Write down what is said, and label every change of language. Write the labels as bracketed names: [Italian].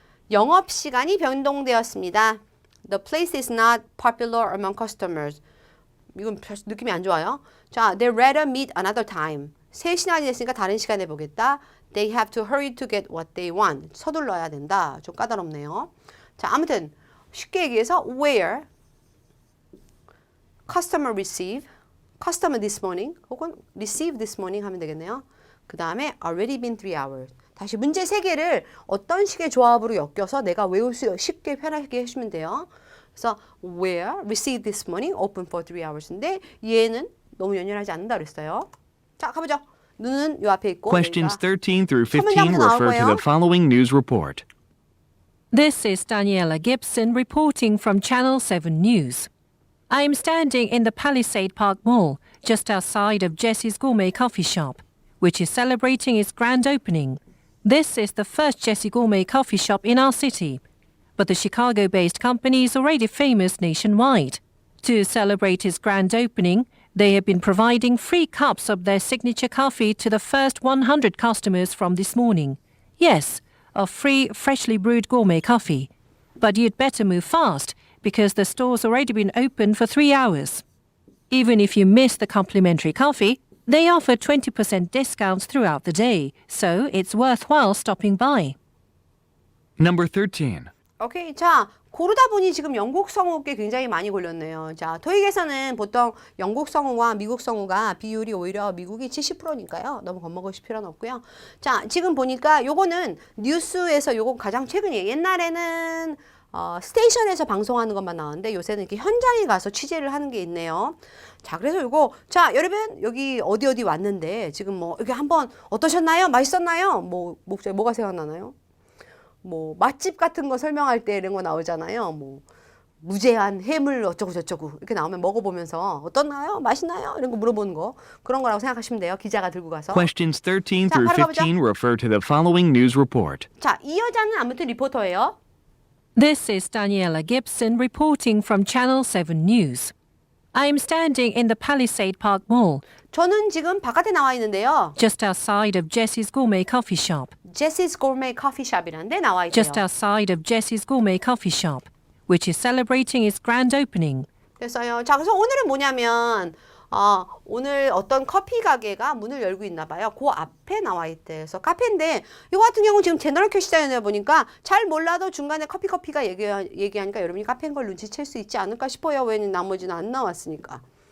[Korean] 영업시간이 변동되었습니다. [English] The place is not popular among customers. [Korean] 이건 느낌이 안 좋아요. [English] 자, they rather meet another time. [Korean] 3시간이 됐으니까 다른 시간에 보겠다. [English] They have to hurry to get what they want. [Korean] 서둘러야 된다. 좀 까다롭네요. 자, 아무튼 쉽게 얘기해서 [English] where customer receive, customer this morning [Korean] 혹은 [English] receive this morning [Korean] 하면 되겠네요. 그 다음에 [English] already been 3 hours. [Korean] 다시 문제 3개를 어떤 식의 조합으로 엮여서 내가 외울 수 쉽게 편하게 해주면 돼요. 그래서 [English] where received this morning open for 3 hours인데 [Korean] 얘는 너무 연연하지 않는다 그랬어요. 자, 가보죠. 눈은 요 앞에 있고 [English] Questions 13 through [Korean] 첫 [English] 15 [Korean] 문제부터 나올 [English] refer to [Korean] 거예요. [English] the following news report. This is Daniela Gibson reporting from Channel 7 News. I am standing in the Palisade Park Mall, just outside of Jessie's Gourmet Coffee Shop, which is celebrating its grand opening. This is the first Jessie Gourmet coffee shop in our city, but the Chicago-based company is already famous nationwide. To celebrate its grand opening, they have been providing free cups of their signature coffee to the first 100 customers from this morning. Yes, of free, freshly brewed gourmet coffee. But you'd better move fast, because the store's already been open for 3 hours. Even if you miss the complimentary coffee, they offer 20% discounts throughout the day, so it's worthwhile stopping by. Number 13. [Korean] 오케이. 자, 고르다 보니 지금 영국 성우께 굉장히 많이 걸렸네요. 자, 토익에서는 보통 영국 성우와 미국 성우가 비율이 오히려 미국이 70%니까요. 너무 겁먹으실 필요는 없고요. 자, 지금 보니까 요거는 뉴스에서 요거 가장 최근이에요. 옛날에는 스테이션에서 방송하는 것만 나왔는데 요새는 이렇게 현장에 가서 취재를 하는 게 있네요. 자, 그래서 요거, 자, 여러분, 여기 어디 왔는데, 지금 뭐, 여기 한번 어떠셨나요? 맛있었나요? 뭐가 생각나나요? 뭐, 맛집 같은 거 설명할 때 이런 거 나오잖아요. 뭐, 무제한 해물 어쩌고저쩌고 이렇게 나오면 먹어보면서 어떻나요? 맛있나요? 이런 거 물어보는 거. 그런 거라고 생각하시면 돼요. 기자가 들고 가서. [English] Questions 13 [Korean] 자, [English] through [Korean] 바로 가보죠. [English] 15 refer to the following news report. [Korean] 자, 이 여자는 아무튼 리포터예요. [English] This is Daniela Gibson reporting from Channel 7 News. I am standing in the Palisade Park Mall, [Korean] 저는 지금 바깥에 나와 있는데요. [English] just outside of Jessie's Gourmet Coffee Shop. [Korean] 제시's 고르메 커피숍이라는 데 나와 있대요. [English] Just outside of Jessie's Gourmet Coffee Shop, which is celebrating its grand opening. [Korean] 됐어요. 자, 그래서 오늘은 뭐냐면 오늘 어떤 커피 가게가 문을 열고 있나 봐요. 그 앞에 나와 있대. 그래서 카페인데 이거 같은 경우는 지금 제너럴 큐시장에 보니까 잘 몰라도 중간에 커피가 얘기하니까 여러분이 카페인 걸 눈치챌 수 있지 않을까 싶어요. 왜냐면 나머지는 안 나왔으니까.